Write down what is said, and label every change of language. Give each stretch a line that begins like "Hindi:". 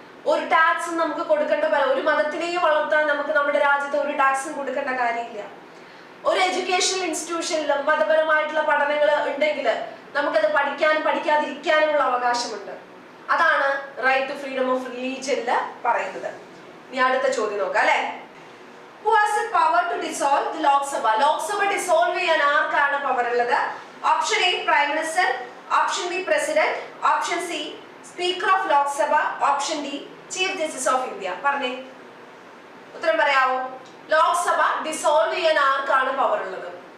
Malayalam: ഒരു ടാക്സും നമുക്ക് കൊടുക്കേണ്ട, ഒരു മതത്തിനെയും വളർത്താൻ നമുക്ക് നമ്മുടെ രാജ്യത്ത് ഒരു ടാക്സും കൊടുക്കേണ്ട കാര്യമില്ല. ഒരു എഡ്യൂക്കേഷണൽ ഇൻസ്റ്റിറ്റ്യൂഷനിലും മതപരമായിട്ടുള്ള പഠനങ്ങൾ ഉണ്ടെങ്കിൽ നമുക്കത് പഠിക്കാനും പഠിക്കാതിരിക്കാനുമുള്ള അവകാശമുണ്ട്. അതാണ് റൈറ്റ് ടു ഫ്രീഡം ഓഫ് റിലീജിയനില് പറയുന്നത്. ഇനി അടുത്ത ചോദ്യം നോക്കാം അല്ലെ.
English: Who has the power to dissolve the Lok Sabha?
Malayalam: Lok Sabha dissolve ചെയ്യാൻ ആർക്കാണ് പവർ ഉള്ളത്? Option A prime minister, option B president, option C speaker of Lok Sabha, option D chief justice of India. പറഞ്ഞേ, ഉത്തരം പറയാവോ? ലോക്സഭ ഡിസോൾവ് ചെയ്യാൻ ആർക്കാണ് പവർ ഉള്ളത്?